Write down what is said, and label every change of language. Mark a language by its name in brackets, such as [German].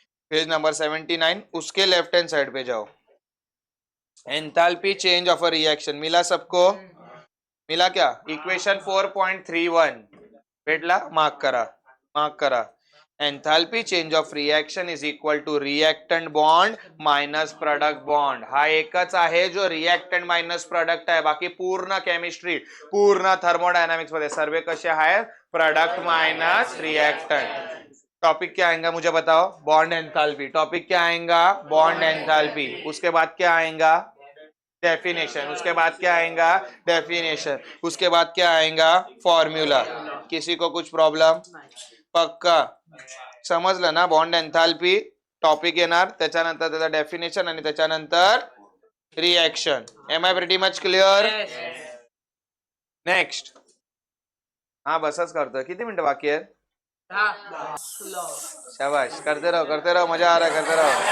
[Hindi] Page number 79, उसके left hand side पे जाओ। Enthalpy change of a reaction मिला सबको? मिला क्या? [Marathi] इक्वेशन 4.31 भेटला? मार्क करा, मार्क करा। [English] Enthalpy change of reaction is equal to reactant bond minus product bond. [Marathi] हा एकच आहे जो रिएक्टंट माइनस प्रोडक्ट आहे, बाकी पूर्ण केमिस्ट्री पूर्ण थर्मोडायनामिक्स मध्ये सर्वे कसे आहेत? [Hindi] Product minus reactant. टॉपिक क्या आएगा मुझे बताओ? Bond enthalpy. टॉपिक क्या आएगा? Bond enthalpy. उसके बाद क्या आएगा? डेफिनेशन। उसके बाद क्या आएगा? डेफिनेशन। उसके बाद क्या आएगा? फॉर्म्यूला। किसी को कुछ प्रॉब्लम? [Marathi] पक्का समजलं ना? बॉन्ड एंथैल्पी टॉपिक येणार, त्याच्यानंतर त्याचा डेफिनेशन आणि त्याच्यानंतर reaction. [English] Am I pretty much clear? Next. [Marathi] हाँ बसच करतोय, किती मिनिटं बाकी आहे? [Hindi] शाबाश, करते रहो, मजा आ रहा है, करते रहो।